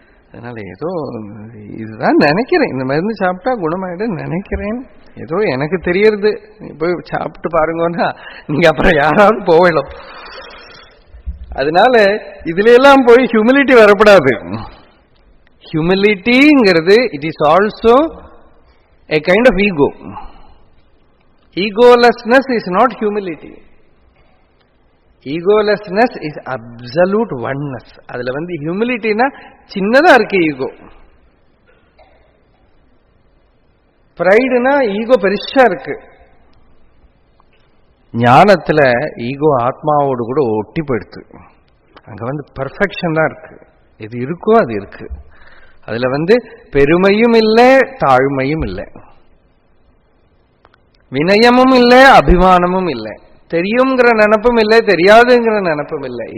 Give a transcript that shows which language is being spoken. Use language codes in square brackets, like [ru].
[ta] அதனால ஏதோ இதுதான் நினைக்கிறேன், இந்த மருந்து சாப்பிட்டா குணமாயிடும் நினைக்கிறேன், ஏதோ எனக்கு தெரியறது, போய் சாப்பிட்டு பாருங்கன்னா நீங்க அப்புறம் யாராவது போகலாம். அதனால இதுல எல்லாம் போய் ஹியூமிலிட்டி வரப்படாது. ஹியூமிலிட்டிங்கிறது [en] It is also a kind of ego. Egolessness is not humility. Egolessness is absolute oneness. [ta] அதுல ஹியூமிலிட்டினா சின்னதா இருக்கு ஈகோ. பிரைடுனா ஈகோ பெருசா இருக்கு. ஞானத்துல ஈகோ ஆத்மாவோடு கூட ஒட்டி போயிடுது. அங்க பர்ஃபெக்ஷன் தான் இருக்கு. எது இருக்கோ அது இருக்கு. அதுல பெருமையும் இல்லை, தாழ்மையும் இல்லை, வினயமும் இல்லை, அபிமானமும் இல்லை, தெரியுங்கிற நினைப்பும் இல்லை, தெரியாதுங்கிற நினைப்பும் இல்லை.